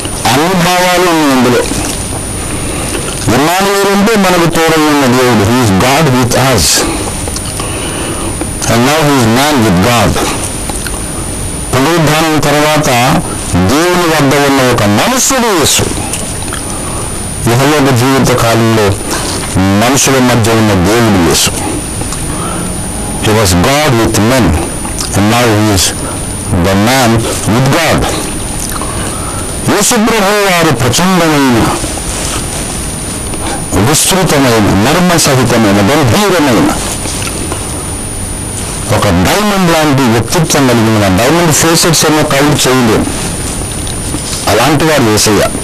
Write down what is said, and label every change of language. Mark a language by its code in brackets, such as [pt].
[te] అన్ని భావాలు ఉన్నాయి ఇందులో. ఇమ్మానుయేలు అంటే మనకు తోడై ఉన్న దేవుడు, [en] He is God with us and now he is man with God. [te] పునరుద్ధానం తర్వాత దేవుని వద్ద ఉన్న ఒక మనుషుడు యేసు. ఇహలోక జీవిత కాలంలో మనుషుల మధ్య ఉన్న దేవుడు యేసు. [en] He was God with men and now he is the man with God. [te] యేసు ప్రభువు వారు ప్రచండమైన, విస్తృతమైన, మర్మసహితమైన, గంభీరమైన, ఒక డైమండ్ లాంటి వ్యక్తిత్వం కలిగిన, డైమండ్ ఫేసెస్ ఏమో కౌంట్ చేయలేము, అలాంటి వారు యేసయ్య.